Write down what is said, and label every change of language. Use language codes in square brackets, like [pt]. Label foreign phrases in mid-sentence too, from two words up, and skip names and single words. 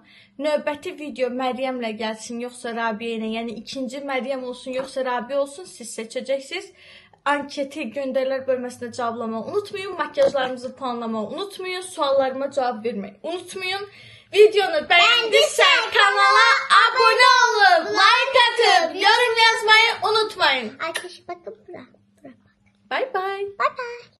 [az] Növbəti video Məryəmlə gəlsin, yoxsa Rabiyə ilə, yəni ikinci Məryəm olsun, yoxsa Rabiyə olsun, siz seçəcəksiniz. Anketi göndərilər bölməsində cavablamağı unutmayın. Makyajlarımızı puanlamağı unutmayın. Suallarıma cavab vermeyi unutmayın. [tr] Videonu beğendiyse kanala abone olun. Like atıp yorum yazmayı unutmayın. Arkadaşlar bakın bura. [en] Bye bye. Bye bye.